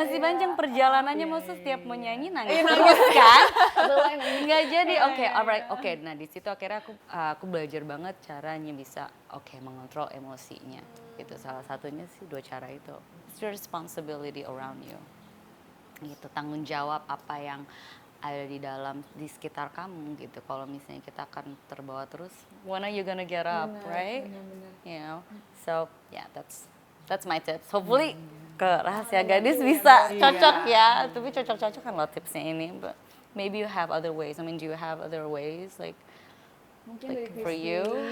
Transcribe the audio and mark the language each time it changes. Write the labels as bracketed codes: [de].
[id] masih panjang perjalanannya, maksudnya setiap mau nyanyi nangis terus kan? Nggak jadi. [en] Alright, [id] nah di situ akhirnya aku belajar banget caranya bisa mengontrol emosinya. Itu salah satunya sih, dua cara itu. [en] It's your responsibility around you. [id] Gitu, tanggung jawab apa yang ada di sekitar kamu gitu. Kalau misalnya kita akan terbawa terus, [en] when are you gonna get up, right? You know, so yeah, that's my tips. Hopefully ke Rahasia Gadis [id] bisa cocok ya. Tapi cocok-cocok kan lo tipsnya ini, [en] but maybe you have other ways. I mean, do you have other ways like for you?